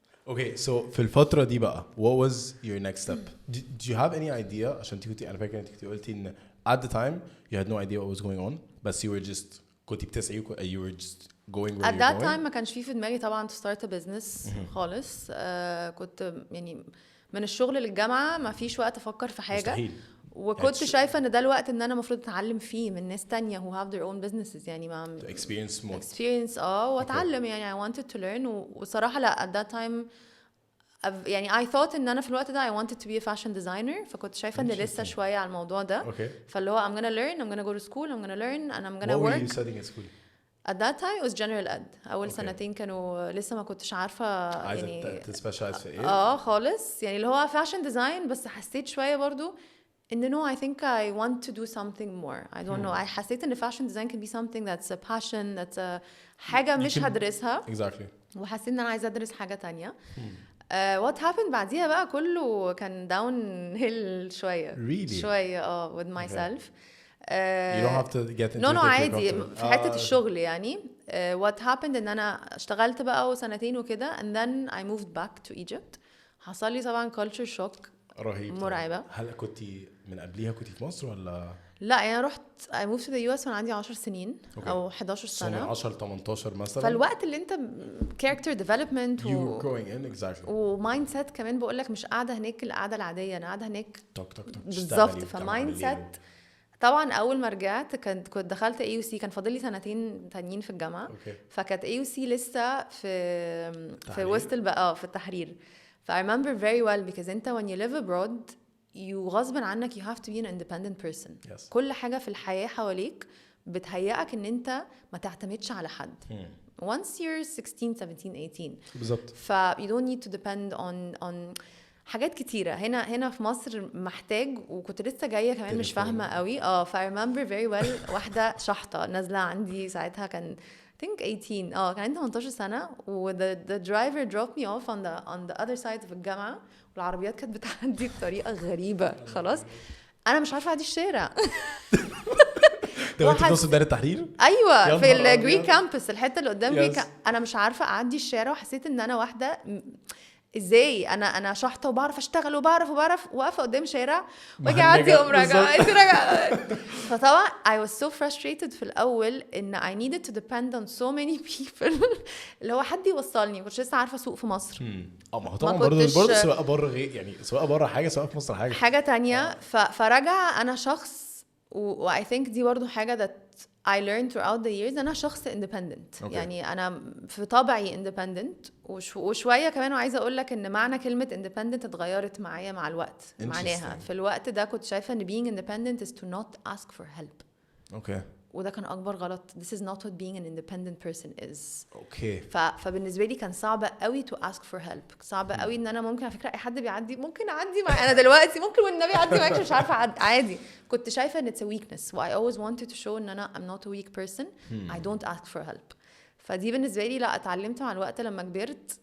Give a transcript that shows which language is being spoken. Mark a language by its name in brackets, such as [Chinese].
[English] Okay, so [Arabic] في الفترة دي بقى [English] what was your next step? Do you have any idea عشان تيجي أنا فاكر أنت قلتي إن at the time you had no idea what was going on but you were just [Arabic] كنتي بتسعي [English] you were just going where [Arabic] at that time ما كانش في دماغي طبعا [English] to start a business [Arabic] خالص. كنت يعني من الشغل للجامعة ما فيش وقت أفكر في حاجة مستحيل. وكنت شايفة إن ده الوقت إن أنا مفروض أتعلم فيه من ناس تانية [English] who have their own businesses [Arabic] يعني ما experience وأتعلم يعني [English] I wanted to learn. [Arabic] وصراحة لا at that time يعني I thought إن أنا في الوقت ده [English] I wanted to be a fashion designer. [Arabic] فكنت شايفة إن لسه شوية على الموضوع ده. [English] فاللي هو I'm gonna learn, I'm gonna go to school, I'm gonna learn and I'm gonna work. What were you studying at school? At that time it was general ed. [Arabic] أول سنتين كانوا لسه ما كنتش عارفة يعني تسبيشالايز في إيه؟ خالص يعني اللي هو fashion design. [English] بس حسيت شوية برضو إن no I think I want to do something more. I don't know. I حسيت إن fashion design can be something that's a passion, that's a [Arabic] حاجة مش هدرسها. [English] Exactly. [Arabic] وحسيت إن أنا عايزة أدرس حاجة تانية. [English] What happened [Arabic] بعديها بقى كله كان downhill شوية. [English] Really? [Arabic] شوية [English] with myself. You don't have to get into [Arabic] no عادي في حتة الشغل يعني. What happened إن أنا اشتغلت بقى سنتين وكده [English] and then I moved back to Egypt. [Arabic] حصل لي طبعا [English] culture shock [Arabic] رهيب مرعبة. هل كنتي من قبليها كنتي في مصر ولا؟ لا يعني رحت [English] I moved to the US [Arabic] وانا عندي 10 سنين أو 11 سنة. من 10 ل 18 مثلا. فالوقت اللي أنت [English] character development you were growing in exactly. [Arabic] ومايند سيت كمان بقولك مش قاعدة هناك القعدة العادية. أنا قاعدة هناك بالظبط. فمايند سيت طبعا اول ما رجعت كنت دخلت AUC كان فاضل لي سنتين تانيين في الجامعه. فكانت AUC لسه في وسط في التحرير. [English] ف I remember very well because انت when you live abroad you [Arabic] غصب عنك [English] you have to be an independent person. [Arabic] كل حاجه في الحياه حواليك بتهيئك ان انت ما تعتمدش على حد. [English] once you're 16 17 18 [Arabic] بالظبط. [English] ف you don't need to depend on [Arabic] حاجات كتيرة. هنا في مصر محتاج. وكنت لسه جاية كمان مش فاهمة قوي. ف [English] I remember very well [Arabic] واحدة شحطة نازلة عندي ساعتها كان I think 18 كان عندي 18 سنة. [English] و the driver dropped me off on the other side of الجامعة. [Arabic] والعربيات كانت بتعدي بطريقة غريبة. خلاص أنا مش عارفة أعدي الشارع. ده انت بتوصل دار التحرير؟ ايوه في الجري كامبس الحته اللي قدام جري. انا مش عارفه اعدي الشارع وحسيت ان انا واحده ازاي انا شحطه وبعرف اشتغل وبعرف واقفه قدام شارع واجي اعدي اقوم راجعه. [English] فطبعا I was so frustrated في الاول ان I needed to depend on so many people [Arabic] اللي هو حد يوصلني. كنت لسه عارفه اسوق في مصر. ما هو طبعا برضه سواء بره غير يعني سواء بره حاجه سواء في مصر حاجه تانية. فرجع انا شخص و I think دي برضه حاجه [English] that I learned throughout the years. [Arabic] أنا شخص independent. [English] Okay. [Arabic] يعني أنا في طبعي independent وشوية كمان. وعايزة أقول لك إن معنى كلمة independent اتغيرت معايا مع الوقت. معناها في الوقت ده كنت شايفة إن [English] being independent is to not ask for help. Okay. [Arabic] وده كان أكبر غلط. [English] This is not what being an independent person is. Okay. [Arabic] فبالنسبة لي كان صعب قوي [English] to ask for help. [Arabic] صعب قوي إن أنا ممكن على فكرة أي حد بيعدي ممكن أعدي مع أنا دلوقتي ممكن والنبي أعدي معاك مش عارفة عادي. كنت شايفة إن [English] it's a weakness. و I always wanted to show إن أنا I'm not a weak person. I don't ask for help. [Arabic] فدي بالنسبة لي لا اتعلمت مع الوقت لما كبرت.